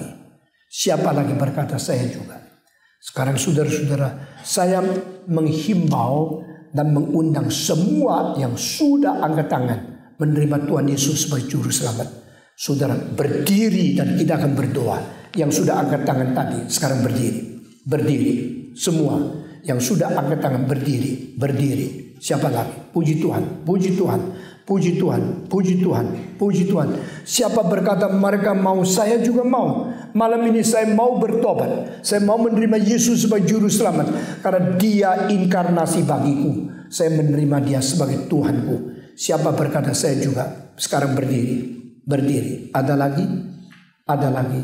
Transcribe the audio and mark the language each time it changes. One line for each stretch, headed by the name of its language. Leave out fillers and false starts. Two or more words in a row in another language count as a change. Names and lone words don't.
Indonesian: Siapa lagi berkata, saya juga. Sekarang saudara-saudara, saya menghimbau dan mengundang semua yang sudah angkat tangan menerima Tuhan Yesus sebagai juru selamat. Saudara berdiri dan kita akan berdoa. Yang sudah angkat tangan tadi sekarang berdiri. Berdiri. Semua yang sudah angkat tangan berdiri. Berdiri. Siapa lagi? Puji Tuhan. Puji Tuhan. Puji Tuhan, puji Tuhan, puji Tuhan. Siapa berkata mereka mau, saya juga mau. Malam ini saya mau bertobat. Saya mau menerima Yesus sebagai juru selamat. Karena dia inkarnasi bagiku. Saya menerima dia sebagai Tuhanku. Siapa berkata saya juga, sekarang berdiri. Berdiri. Ada lagi? Ada lagi.